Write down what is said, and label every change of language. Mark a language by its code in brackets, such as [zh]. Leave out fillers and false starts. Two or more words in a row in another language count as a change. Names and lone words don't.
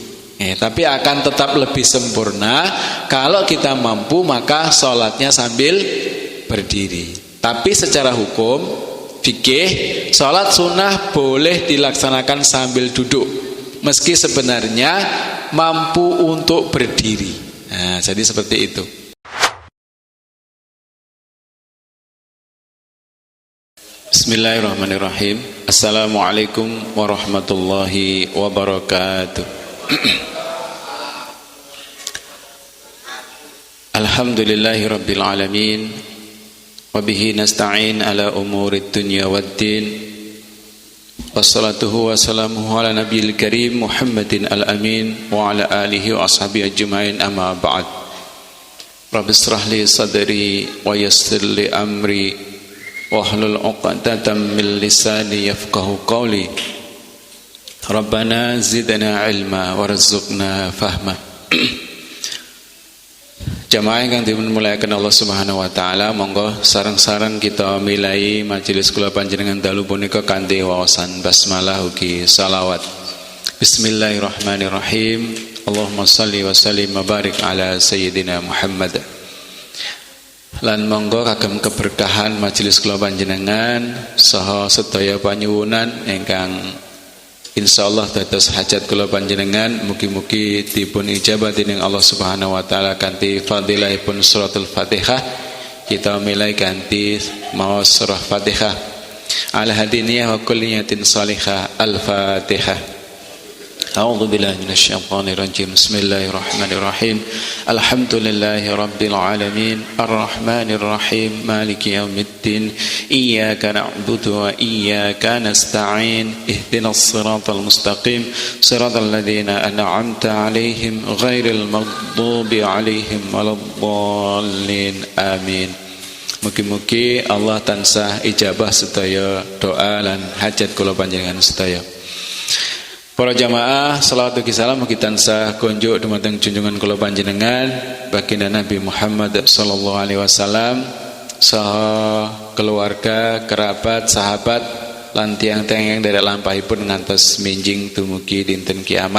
[id] Tapi akan tetap lebih sempurna kalau kita mampu, maka sholatnya sambil berdiri. Tapi secara hukum fikih, sholat sunnah boleh dilaksanakan sambil duduk, meski sebenarnya mampu untuk berdiri. Nah, jadi seperti itu. [ar] بسم الله الرحمن الرحيم. السلام عليكم ورحمة الله وبركاته. الحمد لله رب العالمين، وبه نستعين على أمور الدنيا والدين، والصلاة والسلام على النبي الكريم محمد الأمين وعلى آله وأصحابه أجمعين، أما بعد. رب اشرح لي صدري ويسر لي أمري واحلل عقدة من لساني يفقهوا قولي. ربنا زدنا علما وارزقنا فهما. [id] Jamaah yang dimulayakan [jv] Allah [ar] سبحانه وتعالى, [jv] monggo sareng-sareng kita milai majelis kula panjenengan dalu punika kanthi wawasan basmalah ugi salawat. [ar] بسم الله الرحمن الرحيم. اللهم صل وسلم وبارك على سيدنا محمد. [jv] Lan monggo kagem keberkahan majelis kula panjenengan saha sedaya panyuwunan ingkang insyaallah dados hajat kula panjenengan mugi-mugi dipun ijabah dening Allah [ar] سبحانه وتعالى [jv] kanthi fadilahipun suratul Fatihah. Kita mulai kanthi maos surah Fatihah. [ar] على هذه النية وكلية صالحة. Al-Fatihah. أعوذ بالله من الشيطان الرجيم. بسم الله الرحمن الرحيم. الحمد لله رب العالمين، الرحمن الرحيم، مالك يوم الدين. إياك نعبد وإياك نستعين. اهدنا الصراط المستقيم، صراط الذين أنعمت عليهم غير المغضوب عليهم ولا الضالين. Amin. [jv] Mugi-mugi Allah tansah ijabah sedaya doa lan hajat kula panjenengan sedaya. Para jamaah, salawat ugi salam mugi tansah konjuk dumateng junjungan kula panjenengan baginda Nabi Muhammad [ar] صلى الله عليه وسلم [jv] saha keluarga, kerabat, sahabat lan tiyang-tiyang derek lampahipun ngantos minjing dumugi dinten kiamat.